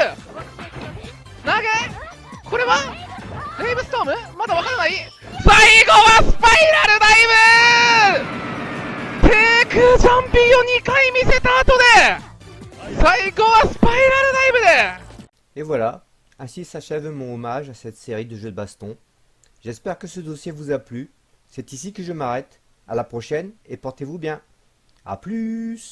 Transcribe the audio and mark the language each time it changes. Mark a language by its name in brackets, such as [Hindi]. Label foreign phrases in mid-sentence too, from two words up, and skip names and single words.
[Japanese] 投げこれはレイブストームまだわからない。最後はスパイラルダイブ低空ジャンピンを2回見せた後で最後はスパイラルダイブで。 [French] Et voilà, ainsi s'achève mon hommage à cette série de jeux de baston. J'espère que ce dossier vous a plu. C'est ici que je m'arrête. À la prochaine et portez-vous bien. A plus!